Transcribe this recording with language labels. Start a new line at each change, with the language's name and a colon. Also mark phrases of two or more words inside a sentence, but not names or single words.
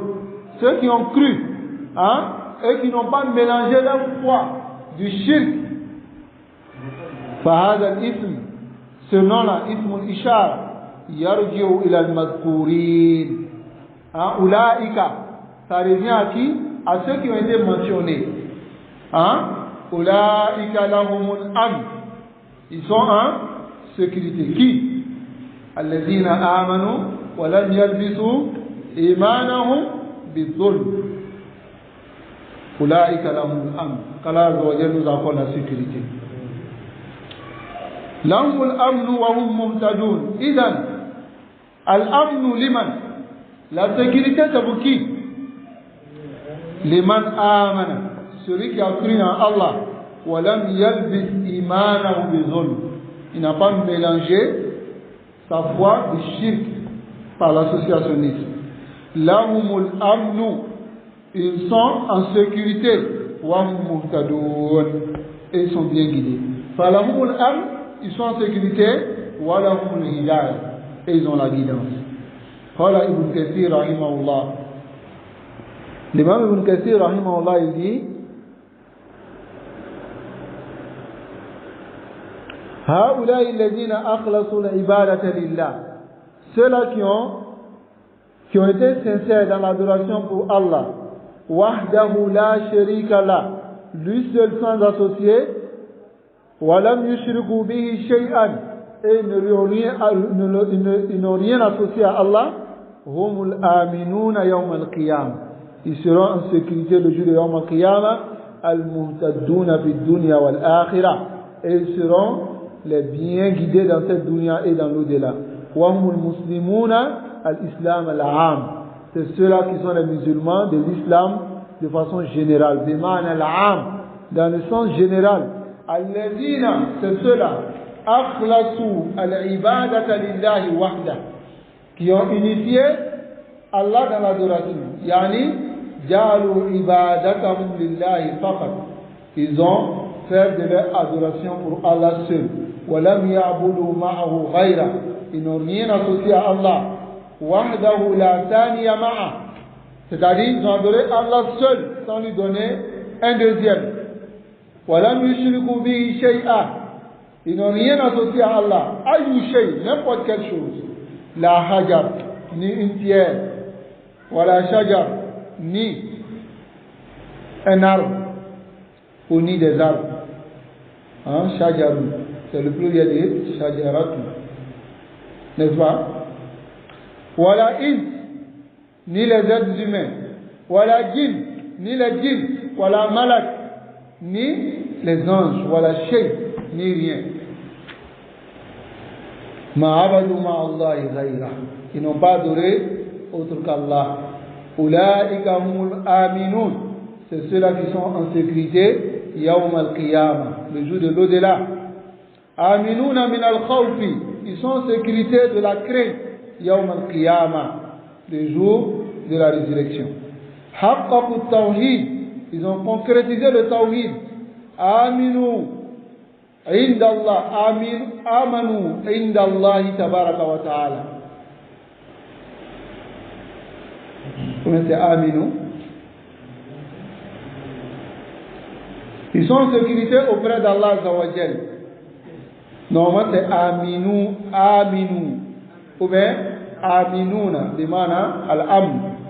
French: Ceux qui ont cru, et qui n'ont pas mélangé leur foi du shirk.
Arabic: فهذا الاسم,
French: ce nom-là,
Arabic: اسم الإشارة, يرجع إلى المذكورين. أولئك,
French: ça revient à qui? À ceux qui ont été mentionnés.
Arabic: أولئك لهم الأمن.
French: Ils sont en sécurité. Qui?
Arabic: الذين آمنوا ولم يلبسوا إيمانهم بالظلم. أولئك لهم الأمن.
French: qu'Allah
Arabic: عز وجل
French: nous accorde la sécurité.
Arabic: لهم الأمن وهم مهتدون. إذن الأمن لمن؟
French: La sécurité c'est pour qui?
Arabic: لمن آمن,
French: celui qui a cru en Allah.
Arabic: ولم يلبس إيمانه بظلم.
French: Il n'a pas mélangé sa foi du shirk par l'associationnisme.
Arabic: لهم الأمن,
French: ils sont en sécurité.
Arabic: وهم مهتدون,
French: et ils sont bien guidés.
Arabic: فلهم الأمن,
French: ils sont en sécurité.
Arabic: ولهم الهداية,
French: et ils ont la guidance.
Arabic: قال ابن كثير رحمه الله.
French: L'imam Ibn Kathir rahimahullah, il dit
Arabic: هؤلاء الذين أخلصوا العبادة لله,
French: ceux-là qui ont été sincères dans l'adoration pour Allah,
Arabic: وحده لا شريك له,
French: lui seul sans associé,
Arabic: ولم يشركوا به شيئا,
French: et ils n'ont rien associé à Allah,
Arabic: هم الآمنون يوم القيامة,
French: ils seront en sécurité le jour de
Arabic: يوم القيامة, المهتدون في الدنيا والآخرة,
French: et ils seront les bien guidés dans cette dunya et dans l'au-delà.
Arabic: وهم المسلمون الإسلام العام,
French: c'est ceux-là qui sont les musulmans de l'islam de façon générale.
Arabic: بمعنى العام,
French: dans le sens général.
Arabic: الذين,
French: c'est ceux-là
Arabic: أخلصوا العبادة لله وحده,
French: qui ont unifié Allah dans l'adoration.
Arabic: يعني جعلوا عبادتهم لله فقط,
French: ils ont fait de leur adoration pour Allah seul.
Arabic: ولم يعبدوا معه غيره,
French: ils n'ont rien associé à Allah.
Arabic: وحده لا ثاني معه,
French: c'est-à-dire ils ont adoré Allah seul sans lui donner un deuxième.
Arabic: ولم يشركوا به شيئا,
French: ils n'ont rien associé à Allah.
Arabic: أي شيء,
French: n'importe quelle chose.
Arabic: لا حجر,
French: ni une pierre.
Arabic: ولا شجر,
French: ni un arbre, ou ni des arbres. Shajaru, c'est le pluriel de shajaratu, n'est-ce pas?
Arabic: ولا إنس,
French: ni les êtres humains.
Arabic: ولا جن,
French: ni les djinns.
Arabic: ولا ملك,
French: ni les anges.
Arabic: ولا شيء,
French: ni rien.
Arabic: ما عبدوا مع الله غيره,
French: ils n'ont pas adoré autre qu'Allah.
Arabic: أولئك هم الآمنون,
French: c'est ceux-là qui sont en sécurité
Arabic: يوم القيامة,
French: le jour de l'au-delà.
Arabic: آمنون من الخوف,
French: ils sont en sécurité de la crainte
Arabic: يوم القيامة,
French: le jour de la résurrection.
Arabic: حققوا توحيد,
French: ils ont concrétisé le tawhid.
Arabic: آمنوا عند الله، آمنوا عند الله تبارك وتعالى.
French: Comment c'est aminu? Ils sont en sécurité auprès d'Allah
Arabic: عز وجل.
French: Normalement c'est
Arabic: آمنوا، آمنوا.
French: Ou bien
Arabic: آمنون، بمعنى الأمن.